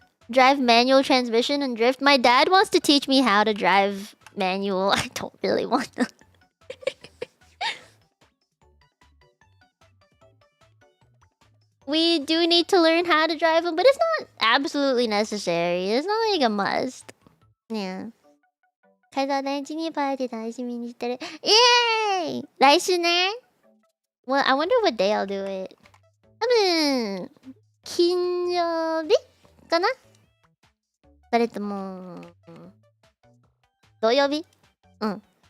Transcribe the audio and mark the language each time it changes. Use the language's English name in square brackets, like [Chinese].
[English] Drive manual transmission and drift. My dad wants to teach me how to drive manual. I don't really want to. We do need to learn how to drive them, but it's not absolutely necessary. It's not like a must. Yeah. [Japanese] カザ大事にパーティー楽しみにしてる。イエーイ来週ね。 [English] Well, I wonder what day I'll do it. [Japanese] 多分、金曜日かなそれとも、土曜日うん。